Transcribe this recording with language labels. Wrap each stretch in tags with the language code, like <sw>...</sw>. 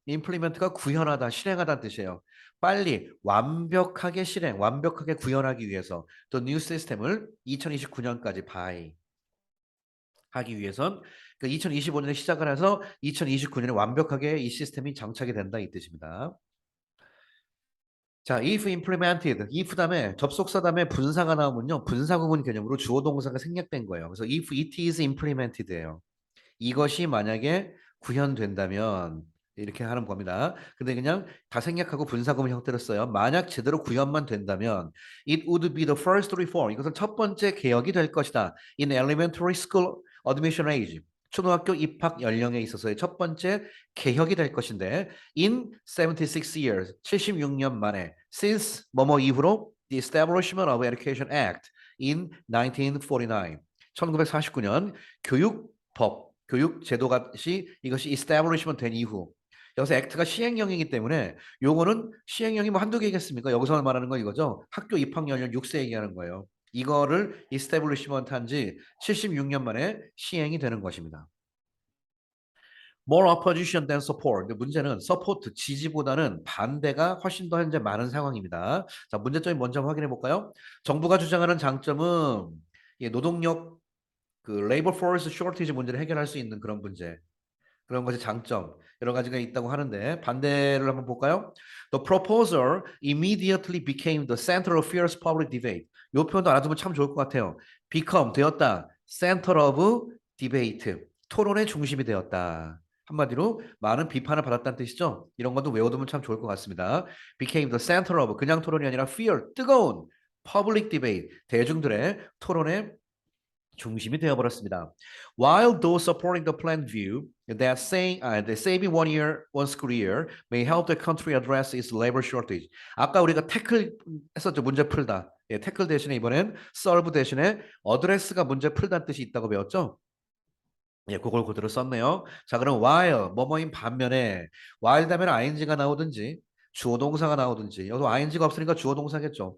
<ko>implement가 구현하다, 실행하다는 뜻이에요. 빨리 완벽하게 실행, 완벽하게 구현하기 위해서 또 뉴 시스템을 2029년까지 by 하기 위해선 그 2025년에 시작을 해서 2029년에 완벽하게 이 시스템이 장착이 된다 이 뜻입니다. 자,</ko> <en>if implemented,</en> <ko>if 다음에 접속사 다음에 분사가 나오면요. 분사구문 개념으로 주어 동사가 생략된 거예요. 그래서</ko> <en>if it is implemented예요.</en> <ko>이것이 만약에 구현된다면 이렇게 하는 겁니다. 근데 그냥 다 생략하고 분사구문 형태로 써요. 만약 제대로 구현만 된다면</ko> <en>it would be the first reform.</en> <ko>이것은 첫 번째 개혁이 될 것이다.</ko> <en>In elementary school admission age.</en> <ko>초등학교 입학 연령에 있어서의 첫 번째 개혁이 될 것인데</ko> <en>in 76 years.</en> <ko>76년 만에</ko> <en>since</en> <ko>뭐뭐 이후로</ko> <en>the establishment of Education Act in 1949.</en> <ko>1949년 교육법 교육 제도가 이것이 establishment 된 이후 여기서 act가 시행령이기 때문에 요거는 시행령이 뭐 한두 개겠습니까? 여기서 말하는 건 이거죠. 학교 입학 연령 6세 얘기하는 거예요. 이거를 establishment 한지 76년 만에 시행이 되는 것입니다.</ko> <en>More opposition than support.</en> <ko>근데 문제는 support, 지지보다는 반대가 훨씬 더 현재 많은 상황입니다. 자, 문제점이 먼저 확인해 볼까요? 정부가 주장하는 장점은 노동력 그</ko> <en>labor force shortage</en> <ko>문제를 해결할 수 있는 그런 문제. 그런 것이 장점 여러 가지가 있다고 하는데 반대를 한번 볼까요?</ko> <en>The proposal immediately became the center of fierce public debate.</en> <ko>이 표현도 알아두면 참 좋을 것 같아요.</ko> <en>become</en> <ko>되었다.</ko> <en>center of debate.</en> <ko>토론의 중심이 되었다. 한마디로 많은 비판을 받았다는 뜻이죠. 이런 것도 외워두면 참 좋을 것 같습니다.</ko> <en>became the center of</en> <ko>그냥 토론이 아니라</ko> <en>fear</en> <ko>뜨거운</ko> <en>public debate</en> <ko>대중들의 토론의 중심이 되어버렸습니다.</ko> <en>While those supporting the plan view that saving one year, one school year may help the country address its labor shortage.</en> <ko>아까 우리가 태클 했었죠. 문제 풀다. 예, 태클 대신에 이번엔 solve 대신에 address가 문제 풀다는 뜻이 있다고 배웠죠? 예, 그걸 그대로 썼네요. 자, 그럼 while 뭐뭐인 반면에 while 다음에 ing가 나오든지 주어 동사가 나오든지 여기서 ing가 없으니까 주어 동사겠죠.</ko>